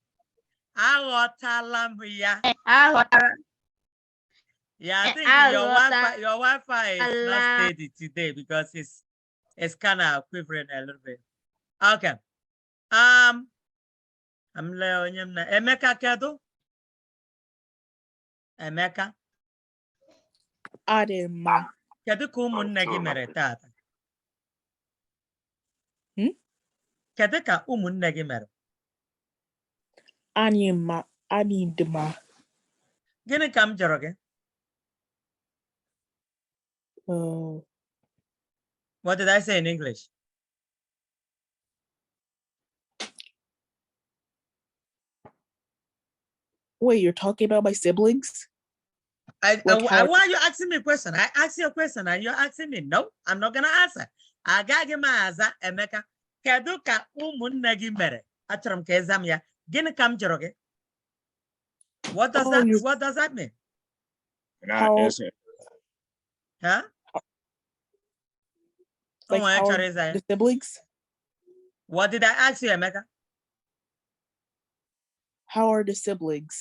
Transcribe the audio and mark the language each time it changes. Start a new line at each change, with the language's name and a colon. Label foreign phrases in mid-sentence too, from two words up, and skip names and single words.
English: Yeah, I think your Wi-Fi is not steady today because it's kind of quivering a little bit. Okay. I'm learning Emeka kedu? Emeka. Adema.
Igbo: Kedu ka ụmụnne gị mere tata? Kedu ka ụmụnne gị mere? Anima. Anidema. Gịnị ka m jụrụ gị?
English: What did I say in English? Wait, you're talking about my siblings? Why are you asking me a question? I asked you a question and you're asking me. No, I'm not going to answer. I got to
Igbo: aza Emeka. Kedu ka ụmụnne gị mere? Achọrọ m ka ezam ya. Gịnị ka m jụrụ gị?
English: What does that mean? Huh? Like how are the siblings? What did I ask you, Emeka? How are the siblings?